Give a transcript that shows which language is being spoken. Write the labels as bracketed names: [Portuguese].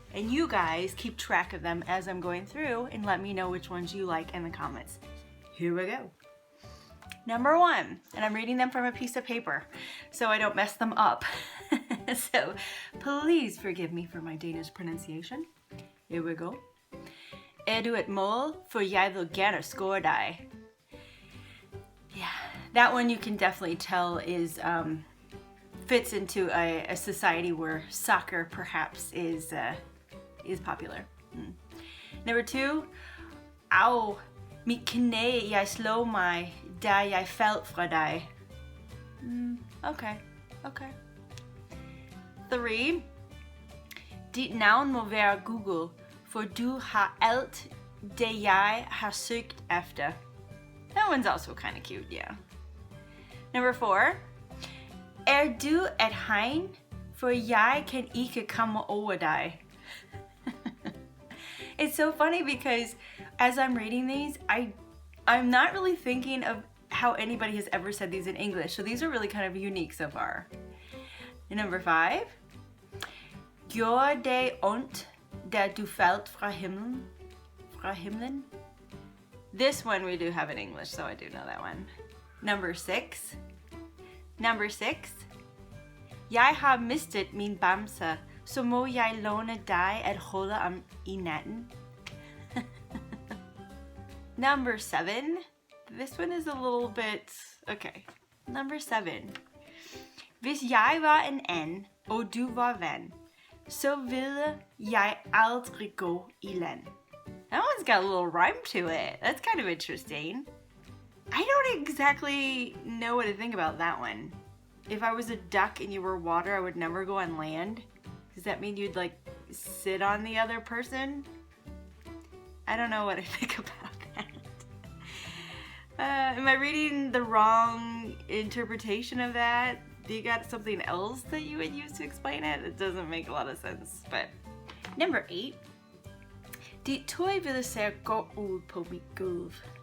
[English] And you guys keep track of them as I'm going through and let me know which ones you like in the comments. Here we go. Number 1, and I'm reading them from a piece of paper so I don't mess them up. So please forgive me for my Danish pronunciation. Here we go. [Danish] Du et mål, for jeg vil gerne score dig. [English] Yeah, that one you can definitely tell is fits into a society where soccer perhaps is popular. Number 2, [Danish] au, mit knæ jeg slog mig, da jeg faldt fra dig. [English] Okay. [Danish] 3, dit navn må være Google, for du har alt det jeg har søgt efter. [English] That one's also kind of cute, yeah. Number 4, [Danish] du et hegn, for jeg kan ikke komme over dig. [English] It's so funny because as I'm reading these, I'm not really thinking of how anybody has ever said these in English, so these are really kind of unique so far. And number 5, [Danish] gjorde det ondt, da du faldt fra himlen? [English] This one we do have in English, so I do know that one. Number 6, [Danish] jeg har mistet min bamse, så må jeg låne dig at holde om i natten. [English] Number 7, this one is a little bit, okay. Number 7, [Danish] hvis jeg var en and, og du var vand, så ville jeg aldrig gå i land. [English] That one's got a little rhyme to it. That's kind of interesting. I don't exactly know what to think about that one. If I was a duck and you were water, I would never go on land. Does that mean you'd like sit on the other person? I don't know what I think about that. Am I reading the wrong interpretation of that? Do you got something else that you would use to explain it? It doesn't make a lot of sense, but. Number 8. [Danish] Dit tøj ville se godt ud på mit gulv.